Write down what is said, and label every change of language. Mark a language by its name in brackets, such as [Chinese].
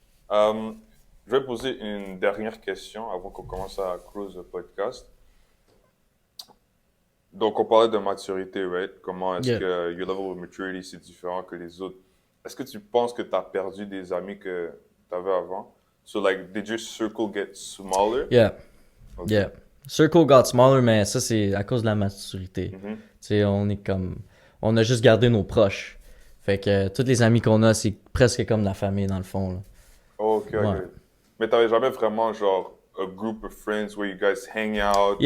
[French] Je vais poser une dernière question avant qu'on commence à close le podcast. Donc, on parlait de maturité, right? Comment est-ce [English] Yeah. que your level of maturity, c'est différent que les autres? Est-ce que tu penses que tu as perdu des amis que tu avais avant? So, like, did your circle get smaller? Yeah. Ok. Yeah. Circle got smaller, [French] mais ça, c'est à cause de la maturité. Mhm. Tu sais, on a juste gardé nos proches. Fait que tous les amis qu'on a, c'est presque comme la famille, dans le fond, là. [English] Oh, ok, ok. [French] Ouais. Mais t'avais jamais vraiment, genre, [English] a group of friends where you guys hang out,